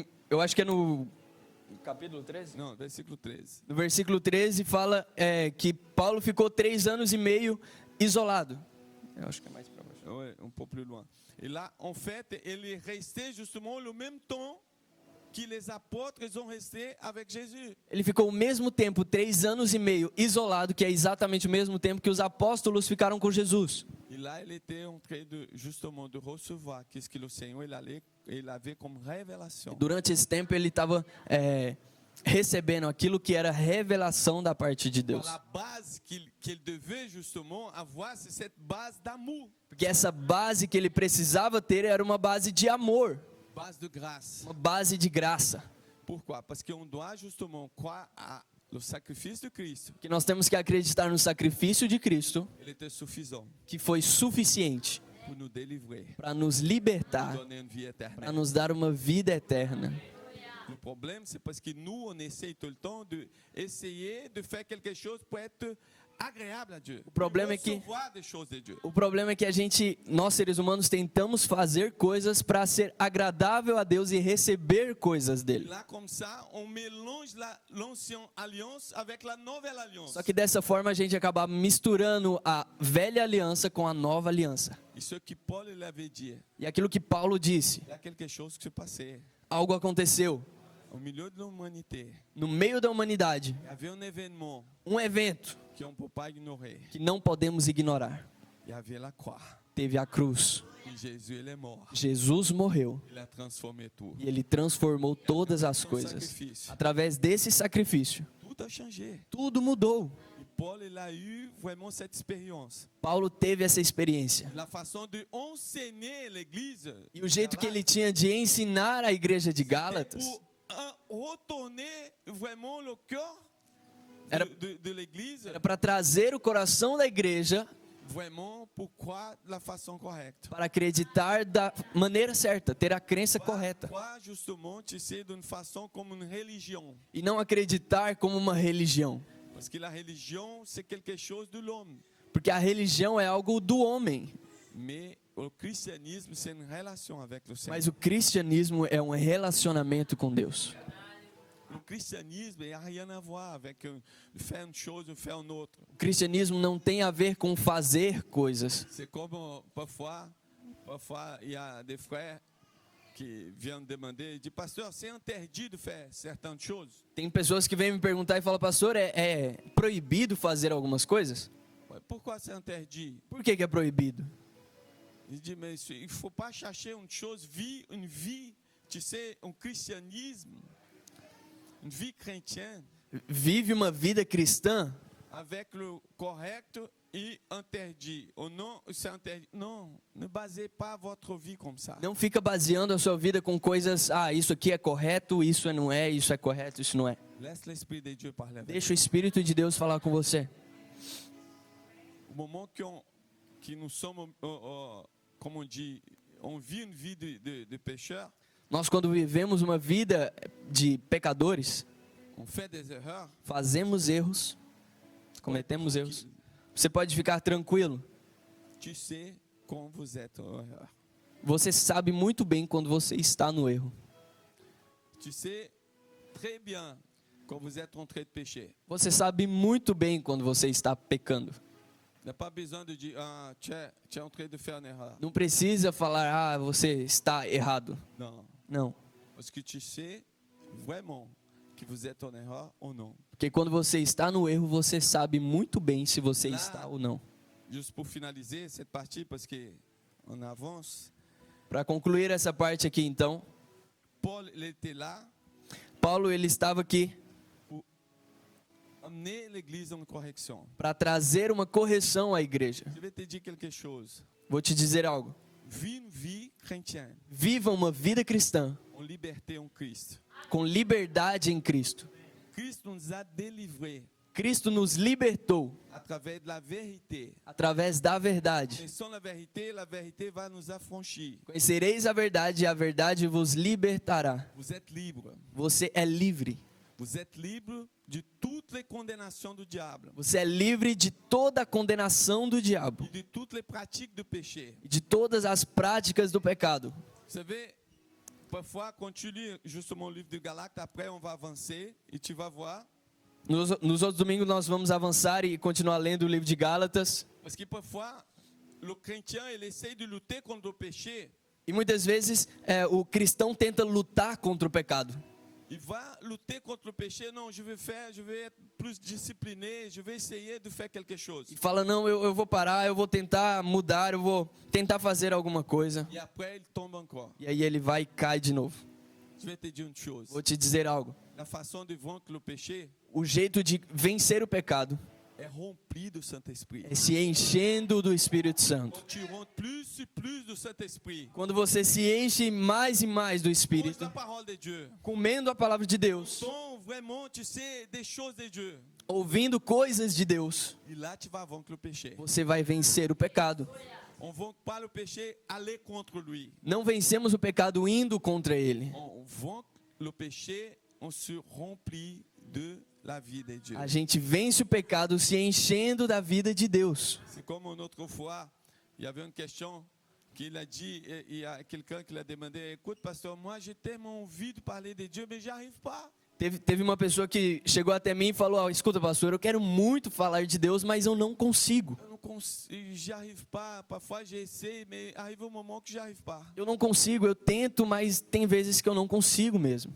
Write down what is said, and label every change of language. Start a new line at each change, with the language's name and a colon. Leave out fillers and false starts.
Portuguese: Eu acho que é no capítulo 13?
French: Non,
Portuguese: versículo 13. No versículo 13 fala que Paulo ficou 3 anos e meio isolado. Eu acho que é mais para baixo.
French: Ouais, un peu plus loin. Et là, en fait, il est resté justement le même temps que les apôtres ils ont resté avec Jésus.
Portuguese: Ele ficou o mesmo tempo, 3 anos e meio, isolado, que é exatamente o mesmo tempo que os apóstolos ficaram com Jesus.
French: Et là, il était en train de justement de recevoir qu'est-ce que le Seigneur il avait comme révélation.
Portuguese: Durante esse tempo ele estava recebendo aquilo que era revelação da parte de Deus.
French: La base qu'il devait justement avoir, c'est cette base d'amour,
Portuguese: Porque essa base que ele precisava ter era uma base de amor,
French: base de grâce.
Portuguese: uma base de graça.
French: Pourquoi? Parce qu'on doit justement croire au sacrifice de Christ.
Portuguese: Que nós temos que acreditar no sacrifício de Cristo,
French: Il était suffisant
Portuguese: que foi suficiente
French: pour nous délivrer,
Portuguese: para nos
French: pour
Portuguese: libertar,
French: nous donner une vie
Portuguese: para
French: éternelle.
Portuguese: nos dar uma vida eterna.
French: Le problème, c'est parce que nous, on essaye tout le temps d'essayer de faire quelque chose pour être agréable à Dieu.
Portuguese: O problema
French: Pour
Portuguese: é que
French: recevoir des choses de Dieu.
Portuguese: o problema é que nós seres humanos tentamos fazer coisas para ser agradável a Deus e receber coisas
French: Et
Portuguese: dele.
French: là, comme ça, on mélange l'ancienne alliance avec la nouvelle alliance.
Portuguese: Só que dessa forma a gente acaba misturando a velha aliança com a nova aliança.
French: Et ce que Paul il avait dit,
Portuguese: E aquilo que Paulo disse,
French: il y a quelque chose qui se passait.
Portuguese: algo aconteceu
French: Au milieu de l'humanité,
Portuguese: no meio da humanidade,
French: il y avait un événement
Portuguese: evento
French: qu'on ne peut pas ignorer.
Portuguese: que não podemos ignorar.
French: Il y avait la croix.
Portuguese: Teve a cruz.
French: Et Jésus, il est mort.
Portuguese: Jesus morreu
French: Il a transformé tout.
Portuguese: e ele transformou todas as
French: Son
Portuguese: coisas.
French: sacrifice.
Portuguese: Através desse sacrifício,
French: Tout a changé.
Portuguese: tudo mudou.
French: Et Paul, il a eu vraiment cette expérience.
Portuguese: Paulo teve essa experiência.
French: La façon de enseigner l'église.
Portuguese: E o jeito que ele tinha de ensinar a igreja de Gálatas
French: Pour retourner vraiment le cœur
Portuguese: Era-
French: de l'église.
Portuguese: era para trazer o coração da igreja
French: Vraiment pour croire de la façon correcte.
Portuguese: para acreditar da maneira certa, ter a crença correta.
French: Croire justement, tu sais, d'une façon comme une religion.
Portuguese: E não acreditar como uma religião.
French: Parce que la religion, c'est quelque chose de l'homme.
Portuguese: Porque a religião é algo do homem.
French: Mais le christianisme, c'est une relation avec le Seigneur.
Portuguese: Mas o cristianismo é um relacionamento com Deus.
French: Le christianisme n'a rien à voir avec faire une chose ou faire une autre.
Portuguese: O cristianismo não tem a ver com fazer coisas.
French: C'est comme parfois, il y a des frères qui viennent demander, ils disent, pasteur, c'est interdit de faire certaines choses.
Portuguese: Tem pessoas que vêm me perguntar e falam, pastor, é proibido fazer algumas coisas?
French: Ouais, pourquoi c'est interdit?
Portuguese: Por que é proibido?
French: Il dit, mais il ne faut pas chercher une vie, tu sais, un christianisme, une vie chrétienne,
Portuguese: Vive uma vida cristã
French: avec le correct et interdit. Ou non, c'est interdit. Non, ne basez pas votre vie comme ça.
Portuguese: não fica baseando a sua vida com coisas, isso aqui é correto, isso não é, isso é correto, isso não é.
French: Laisse l'Esprit de Dieu parler avec vous.
Portuguese: Deixa o Espírito de Deus falar com você.
French: Au moment que nous sommes, comme on dit, on vit une vie de pécheur,
Portuguese: Nós, quando vivemos uma vida de pecadores,
French: on fait des erreurs.
Portuguese: fazemos erros, cometemos erros, você pode ficar tranquilo.
French: Tu sais quand vous êtes en erreur.
Portuguese: Você sabe muito bem quando você está no erro.
French: Tu sais très bien quand vous êtes en train de pécher.
Portuguese: Você sabe muito bem quando você está pecando.
French: Il n'y a pas besoin de dire, tu es en train de faire une erreur.
Portuguese: Não precisa falar, você está errado.
French: Non.
Portuguese: Não.
French: Parce que tu sais vraiment que vous êtes en erreur ou non.
Portuguese: Porque quando você está no erro, você sabe muito bem se você está ou não.
French: Juste pour finaliser cette partie, parce qu'on avance,
Portuguese: Para concluir essa parte aqui, então,
French: Paul il était là
Portuguese: Paulo ele estava aqui
French: pour amener l'église en correction.
Portuguese: para trazer uma correção à igreja.
French: Je vais te dire quelque chose.
Portuguese: Vou te dizer algo.
French: Vis une vie chrétienne
Portuguese: Viva uma vida cristã
French: en liberté en Christ.
Portuguese: com liberdade em Cristo.
French: Christ nous a délivrés
Portuguese: Cristo nos libertou
French: à travers de la vérité.
Portuguese: através da verdade.
French: Et sans la vérité va nous affranchir.
Portuguese: Conhecereis a verdade e a verdade vos libertará.
French: Vous êtes libres.
Portuguese: Você é livre.
French: Vous êtes libres de toutes les condamnations du diable
Portuguese: Você é livre de toda a condenação do diabo
French: et de toutes les pratiques de péché.
Portuguese: e de todas as práticas do pecado.
French: Vous savez, parfois, quand tu lis justement le livre de Galates, après on va avancer et tu vas voir.
Portuguese: Nos outros domingos nós vamos avançar e continuar lendo o livro de Gálatas.
French: Parce que parfois, le chrétien, il essaye de lutter contre le péché.
Portuguese: E muitas vezes o cristão tenta lutar contra o pecado.
French: Il va lutter contre le péché. Non, je vais être plus discipliné, je vais essayer de faire quelque chose.
Portuguese: E fala, não, eu vou parar, eu vou tentar mudar, eu vou tentar fazer alguma coisa.
French: Et après, il tombe encore.
Portuguese: E aí ele vai e cai de novo.
French: Je vais te dire une chose.
Portuguese: Vou te dizer algo.
French: La façon de vaincre le péché
Portuguese: O jeito de vencer o pecado
French: est rempli du Saint-Esprit.
Portuguese: é se enchendo do Espírito Santo.
French: Quand tu rentres plus et plus du Saint-Esprit,
Portuguese: Quando você se enche mais e mais do
French: pose
Portuguese: Espírito,
French: la parole de Dieu.
Portuguese: comendo a palavra de Deus,
French: Ton vraiment, tu sais, des choses de Dieu.
Portuguese: ouvindo coisas de Deus,
French: Et là, tu vas vaincre le péché.
Portuguese: você vai vencer o pecado.
French: On ne vainc pas le péché, aller contre lui.
Portuguese: Não vencemos o pecado indo contra ele.
French: On vainc le péché, on se remplit de la vie de Dieu.
Portuguese: A gente vence o pecado se enchendo da vida de Deus.
French: C'est comme une autre fois, il y avait une question qu'il a dit, et il y a quelqu'un qui l'a demandé, écoute pasteur, moi j'ai tellement envie de parler de Dieu, mais j'y arrive pas.
Portuguese: Teve uma pessoa que chegou até mim e falou: escuta, pastor, eu quero muito falar de Deus, mas eu não consigo.
French: J'y arrive pas, parfois j'essaie, mais arrive un moment que j'y arrive pas.
Portuguese: Eu não consigo, eu tento, mas tem vezes que eu não consigo mesmo.